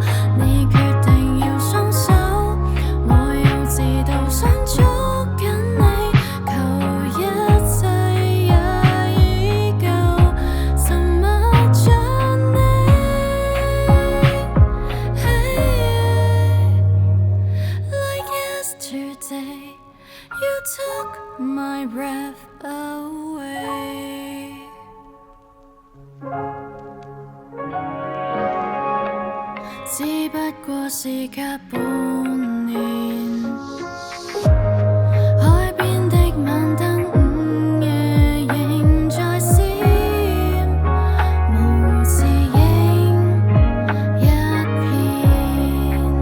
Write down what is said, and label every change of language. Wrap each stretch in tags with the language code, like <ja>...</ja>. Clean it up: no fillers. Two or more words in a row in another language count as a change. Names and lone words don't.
<zh>你決定要鬆手，我幼稚到想捉緊你，求一切也依舊，沉默像你。</zh> <en>Like yesterday, you took my breath away.</en> <zh>只不過是隔半年，海邊的晚燈午夜仍在閃，無字影一片。</zh>